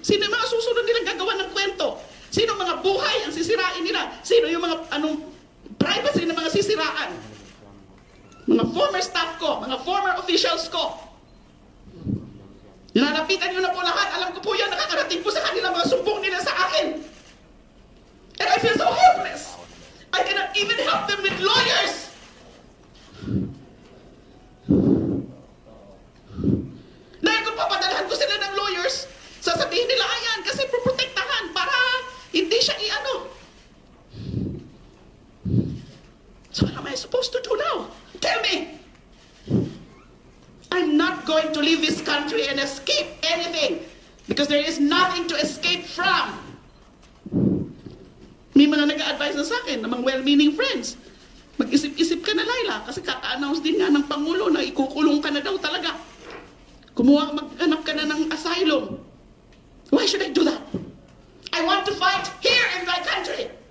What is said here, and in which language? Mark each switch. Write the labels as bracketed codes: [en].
[tl] Sino yung mga susunod nilang gagawa ng kwento? Sino mga buhay ang sisirain nila? Sino yung mga privacy na mga sisiraan? Mga former staff ko, mga former officials ko. Nilalapitan nyo na po lahat. Alam ko po yan, nakakarating po sa kanila mga sumbong nila sa akin. [en] And I feel so helpless. I cannot even help them with lawyers. [tl] Dahil kung papadalhan ko sila ng lawyers, sasabihin nila, ayan, kasi proprotektahan para hindi siya i-ano. [en] So what am I supposed to do now? Tell me. I'm not going to leave this country and escape anything because there is nothing to escape from. [tl] May mga nag-a-advise na sa akin, ng mga [en] well-meaning friends. [tl] Mag-isip-isip ka na, Laila, kasi kaka-announce din nga ng Pangulo na ikukulong ka na daw talaga. Maghanap ka na ng asylum. [en] Why should I do that? I want to fight here in my country.